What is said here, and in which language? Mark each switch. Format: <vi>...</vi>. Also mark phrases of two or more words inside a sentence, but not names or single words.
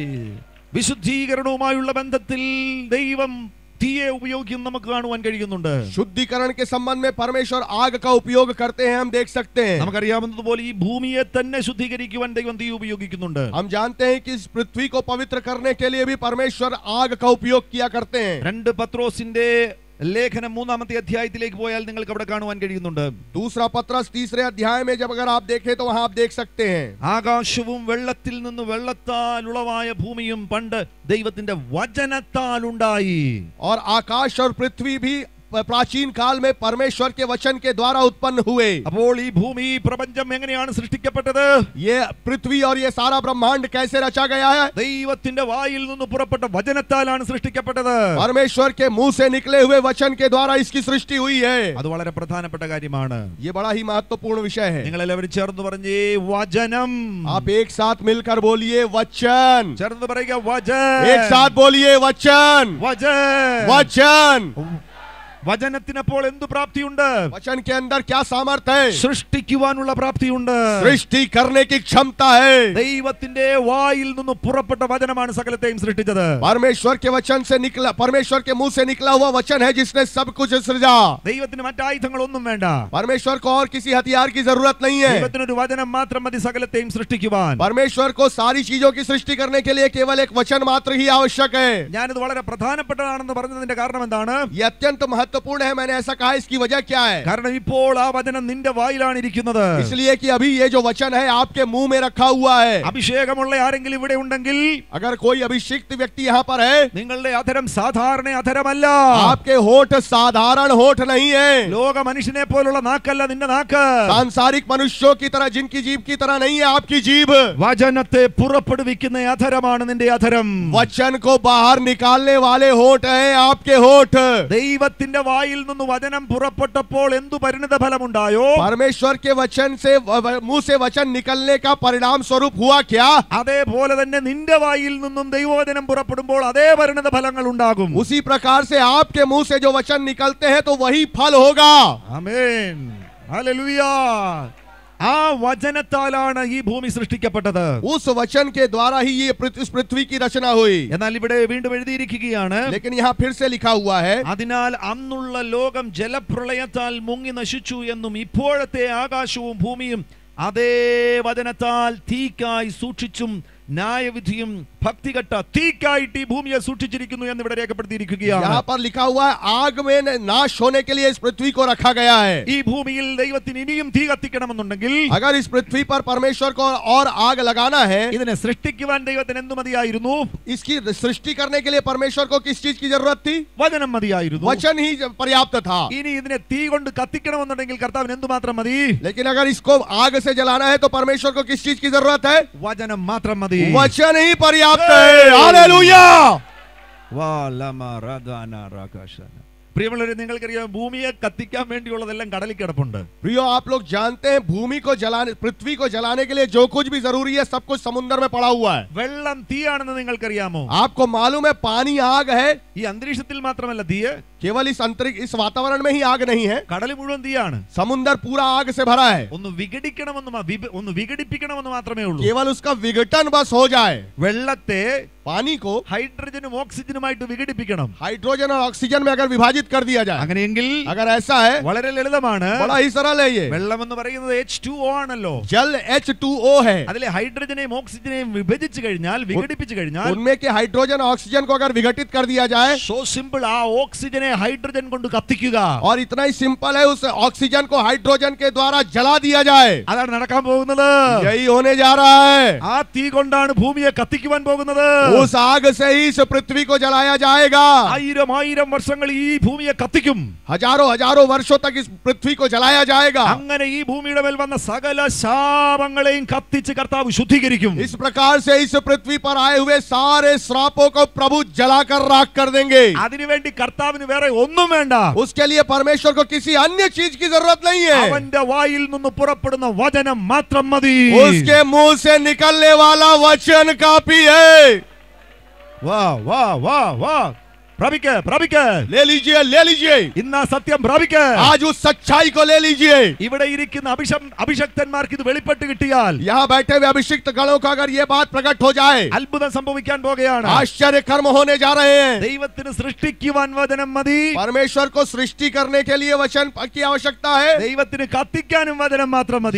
<ml>വിശുദ്ധീകരണവുമായുള്ള ബന്ധത്തിൽ ദൈവം തീയെ ഉപയോഗിക്കും നമുക്ക് കാണുവാൻ കഴിയുന്നുണ്ട്.</ml> <hi>शुद्धिकरण के संबंध में परमेश्वर आग का उपयोग करते हैं, हम देख सकते हैं.</hi> <ml>നമുക്കറിയാവുന്നതുപോലെ ഈ ഭൂമിയെ തന്നെ ശുദ്ധീകരിക്കുവാൻ ദൈവം തീ ഉപയോഗിക്കുന്നുണ്ട്.</ml> <hi>हम जानते हैं कि इस पृथ्वी को पवित्र करने के लिए भी परमेश्वर आग का उपयोग किया करते हैं.</hi> <ml>2 പത്രോസിന്റെ ലേഖനം 3-ാമത്തെ അധ്യായത്തിലേക്ക് പോയാൽ നിങ്ങൾക്ക് അവിടെ കാണുവാൻ കഴിയുന്നുണ്ട്.</ml> <hi>दूसरा पत्रस 3रे अध्याय में जब अगर आप देखें तो वहां आप देख सकते हैं.</hi> <ml>ആകാശവും വെള്ളത്തിൽ നിന്ന് വെള്ളത്താൽ ഉളവായ ഭൂമിയും പണ്ട് ദൈവത്തിന്റെ വചനത്താൽ ഉണ്ടായി.</ml> <hi>और आकाश और पृथ्वी भी प्राचीन काल में परमेश्वर के वचन के द्वारा उत्पन्न हुए.</hi> <ml>അപ്പോൾ ഈ ഭൂമി പ്രപഞ്ചം എങ്ങനെയാണ് സൃഷ്ടിക്കപ്പെട്ടത്?</ml> <hi>ये पृथ्वी और ये सारा ब्रह्मांड कैसे रचा गया है?</hi> <ml>ദൈവത്തിന്റെ വായിൽ നിന്ന് പുറപ്പെട്ട വചനത്താലാണ് സൃഷ്ടിക്കപ്പെട്ടത്.</ml> <hi>परमेश्वर के मुंह से निकले हुए वचन के द्वारा इसकी सृष्टि हुई है.</hi> <ml>അത് വളരെ പ്രധാനപ്പെട്ട കാര്യമാണ്.</ml> <hi>ये बड़ा ही महत्वपूर्ण विषय है.</hi> <ml>നിങ്ങൾ എല്ലാവരും ചേർന്ന് പറഞ്ഞേ വചനം.</ml> <hi>आप एक साथ मिलकर बोलिए वचन.</hi> <ml>ചേർന്ന് പറയുക വചനം.</ml> <hi>एक साथ बोलिए वचन.</hi> <ml>വചനം.</ml> <hi>वचन.</hi> <ml>വചനത്തിനപ്പോൾ എന്തു പ്രാപ്തിയുണ്ട്?</ml> <hi>वचन के अंदर क्या सामर्थ्य है?</hi> <ml>സൃഷ്ടിക്കുവാനുള്ള പ്രാപ്തിയുണ്ട്.</ml> <hi>सृष्टि करने की क्षमता है.</hi> <ml>ദൈവത്തിന്റെ വായിൽ നിന്ന് പുറപ്പെട്ട വചനമാണ് സകലത്തെയും സൃഷ്ടിച്ചത്.</ml> <hi>परमेश्वर के वचन से निकला, परमेश्वर के मुंह से निकला हुआ वचन है जिसने सब कुछ सृजा.</hi> <ml>ദൈവത്തിന് മറ്റായുധങ്ങളൊന്നും വേണ്ട.</ml> <hi>परमेश्वर को और किसी हथियार की जरूरत नहीं है.</hi> <ml>ദൈവത്തിനൊരു വചനം മാത്രം മതി സകലത്തെയും സൃഷ്ടിക്കുവാൻ.</ml> <hi>परमेश्वर को सारी चीजों की सृष्टि करने के लिए केवल एक वचन मात्र ही आवश्यक है.</hi> <ml>ഞാനിത് വളരെ പ്രധാനപ്പെട്ടതാണെന്ന് പറഞ്ഞതിന്റെ കാരണം എന്താണ്?</ml> <hi>ये अत्यंत महत्वपूर्ण है. मैंने ऐसा कहा, इसकी वजह क्या है?</hi> <ml>കാരണം ഇപ്പോൾ ആ വചനം നിന്റെ വായിലാണ് ഇരിക്കുന്നത്.</ml> <hi>इसलिए कि अभी ये जो वचन है आपके मुंह में रखा हुआ है.</hi> <ml>അഭിഷേകമുള്ള ആരെങ്കിലും ഇവിടെ ഉണ്ടെങ്കിൽ,</ml> <hi>अगर कोई अभिषिक्त व्यक्ति यहाँ पर है,</hi> <ml>നിങ്ങളുടെ അധരം സാധാരണ അധരമല്ല.</ml> <hi>आपके होठ साधारण होठ नहीं है.</hi> <ml>ലോക മനുഷ്യനെ പോലുള്ള നാക്കല്ല നിന്റെ നാക്ക്.</ml> <hi>सांसारिक मनुष्यों की तरह, जिनकी जीभ की तरह नहीं है आपकी जीभ.</hi> <ml>വചനത്തെ പുറപ്പെടുവിക്കുന്ന അധരമാണ് നിന്റെ അധരം.</ml> <hi>वचन को बाहर निकालने वाले होठ है आपके होठ.</hi> <ml>ദൈവത്തിന്റെ വായിൽ നിന്ന് വചനം പുറപ്പെട്ടപ്പോൾ എന്തു പരിണിത ഫലമുണ്ടായോ?</ml> <hi>परमेश्वर के वचन से, मुंह से वचन निकलने का परिणाम स्वरूप हुआ क्या?</hi> <ml>അതേപോലെ തന്നെ നിന്റെ വായിൽ നിന്നും ദൈവവചനം പുറപ്പെടുമ്പോൾ അതേ പരിണിത ഫലങ്ങൾ ഉണ്ടാകും.</ml> <hi>उसी प्रकार से आपके मुंह से जो वचन निकलते हैं तो वही फल होगा.</hi> <ml>ആമേൻ. ഹല്ലേലൂയ. ആ വചനത്താലാണ് ഈ ഭൂമി സൃഷ്ടിക്കപ്പെട്ടത്.</ml> <hi>उस वचन के द्वारा ही ये इस पृथ्वी की रचना हुई.</hi> <ml>എന്നാൽ ഇവിടെ വീണ്ടും എഴുതിയിരിക്കുകയാണ്,</ml> <hi>लेकिन यहाँ फिर से लिखा हुआ है,</hi> <ml>അതിനാൽ അന്നുള്ള ലോകം ജലപ്രളയത്താൽ മുങ്ങി നശിച്ചു എന്നും ഇപ്പോഴത്തെ ആകാശവും ഭൂമിയും അതേ വചനത്താൽ തീക്കായി സൂക്ഷിച്ചും ന്യായവിധിയും ഭക്തികെട്ട തീക്കായിട്ട് ഈ ഭൂമിയെ സൂക്ഷിച്ചിരിക്കുന്നു എന്ന് ഇവിടെ രേഖപ്പെടുത്തിയിരിക്കുകയാണ്.</ml> <hi>यहाँ पर लिखा हुआ है आग में नाश होने के लिए इस पृथ्वी को रखा गया है.</hi> <ml>ഈ ഭൂമിയിൽ ദൈവത്തിന് ഇനിയും തീ കത്തിക്കണമെന്നുണ്ടെങ്കിൽ,</ml> <hi>अगर इस पृथ्वी पर परमेश्वर को और आग लगाना है,</hi> <ml>ഇതിനെ സൃഷ്ടിക്കുവാൻ ദൈവത്തിന് എന്ത് മതിയായിരുന്നു?</ml> <hi>इसकी सृष्टि करने के लिए परमेश्वर को किस चीज की जरूरत थी?</hi> <ml>വചനം മതിയായിരുന്നു.</ml> <hi>वचन ही पर्याप्त था.</hi> <ml>ഇനി ഇതിനെ തീ കൊണ്ട് കത്തിക്കണമെന്നുണ്ടെങ്കിൽ കർത്താവിന് എന്തുമാത്രം മതി?</ml> <hi>लेकिन अगर इसको आग से जलाना है तो परमेश्वर को किस चीज की जरूरत है?</hi> <ml>വചനം മാത്രം മതി.</ml> <hi>वचन ही पर्याप्त है. हालेलुया.</hi> <ml>പ്രിയമുള്ളവരെ, നിങ്ങൾക്കറിയാം ഭൂമിയെ കത്തിക്കാൻ വേണ്ടിയുള്ളതെല്ലാം കടലിൽ കിടപ്പുണ്ട്.</ml> <hi>प्रियो, आप लोग जानते हैं भूमि को जलाने, पृथ्वी को जलाने के लिए जो कुछ भी जरूरी है सब कुछ समुद्र में पड़ा हुआ है.</hi> <ml>വെള്ളം തീയാണെന്ന് നിങ്ങൾക്കറിയാമോ?</ml> <hi>आपको मालूम है पानी आग है.</hi> <ml>ഈ അന്തരീക്ഷത്തിൽ മാത്രമല്ല തീ,</ml> <hi>केवल इस अंतरिक्ष, इस वातावरण में ही आग नहीं है.</hi> <ml>കടൽ മുഴുവൻ തീയാണ്.</ml> <hi>समुद्र पूरा आग से भरा है.</hi> <ml>ഒന്ന് വിഘടിപ്പിക്കണമെന്ന് മാത്രമേ ഉള്ളൂ.</ml> <hi>केवल उसका विघटन बस हो जाए.</hi> <ml>വെള്ളത്തെ</ml> <hi>पानी को</hi> <ml>ഹൈഡ്രജനും ഓക്സിജനുമായിട്ട് വിഘടിപ്പിക്കണം.</ml> <hi>हाइड्रोजन और ऑक्सीजन में अगर विभाजित कर दिया जाए,</hi> <ml>അങ്ങനെയെങ്കിൽ</ml> <hi>अगर ऐसा है,</hi> <ml>വളരെ ലളിതമാണ്.</ml> <hi>बड़ा ही सरल है ये.</hi> <ml>വെള്ളം എന്ന് പറയുന്നത് H2O ആണല്ലോ.</ml> <hi>जल H2O है.</hi> <ml>അതിലെ ഹൈഡ്രജനെയും ഓക്സിജനെയും വിഭജിച്ചു കഴിഞ്ഞാൽ, വിഘടിപ്പിച്ചു കഴിഞ്ഞാൽ,</ml> <hi>उनमें के हाइड्रोजन ऑक्सीजन को अगर विघटित कर दिया जाए,</hi> <en>so simple,</en> <ml>ആ ഓക്സിജനെ ഹൈഡ്രജൻ കൊണ്ട് കത്തിക്കുക.</ml> <hi>और इतना ही सिंपल है, उस ऑक्सीजन को हाइड्रोजन के द्वारा जला दिया जाए.</hi> <ml>അതാണ് നടക്കാൻ പോകുന്നത്.</ml> <hi>यही होने जा रहा है.</hi> <ml>ആ തീ കൊണ്ടാണ് ഭൂമിയെ കത്തിക്കുവാൻ പോകുന്നത്.</ml> <hi>उस आग से ही इस पृथ्वी को जलाया जाएगा.</hi> <ml>ആയിരം വർഷങ്ങൾ ഈ ഭൂമിയെ കത്തിക്കും.</ml> <hi>हजारों वर्षों तक इस पृथ्वी को जलाया जाएगा.</hi> <ml>അങ്ങനെ ഈ ഭൂമിയുടെ മേൽ വന്ന സകല ശാപങ്ങളെയും കത്തിച്ച് കർത്താവ് ശുദ്ധീകരിക്കും.</ml> <hi>इस प्रकार से इस पृथ्वी पर आए हुए सारे श्रापों को प्रभु जलाकर राख कर देंगे.</hi> <ml>അതിനുവേണ്ടി കർത്താവിന് വേറെ ഒന്നും വേണ്ട.</ml> <hi>उसके लिए परमेश्वर को किसी अन्य चीज की जरूरत नहीं है.</hi> <ml>അവന്റെ വായിൽ നിന്ന് പുറപ്പെടുന്ന വചനം മാത്രം മതി.</ml> <hi>उसके मुंह से निकलने वाला वचन काफी है. वाह वाह वाह वाह. പ്രാപിക്ക ले लीजिए</hi> <ml>ഇന്ന് ആ സത്യം പ്രാപിക്ക.</ml> <hi>आज उस सच्चाई को ले लीजिए.</hi> <ml>ഇവിടെ ഇരിക്കുന്ന അഭിഷക്തന്മാർക്ക് ഇത് വെളിപ്പെട്ട് കിട്ടിയാൽ,</ml> <hi>यहाँ बैठे हुए अभिषिक्त गणों का अगर ये बात प्रकट हो जाए,</hi> <ml>അത്ഭുതം സംഭവിക്കാൻ പോകുകയാണ്.</ml> <hi>आश्चर्य कर्म होने जा रहे हैं.</hi> <ml>ദൈവത്തിന് സൃഷ്ടിക്കുവാൻ വചനം മതി.</ml> <hi>परमेश्वर को सृष्टि करने के लिए वचन की आवश्यकता है.</hi> <ml>ദൈവത്തിന് കത്തിക്കാനും വചനം മാത്രം മതി.</ml>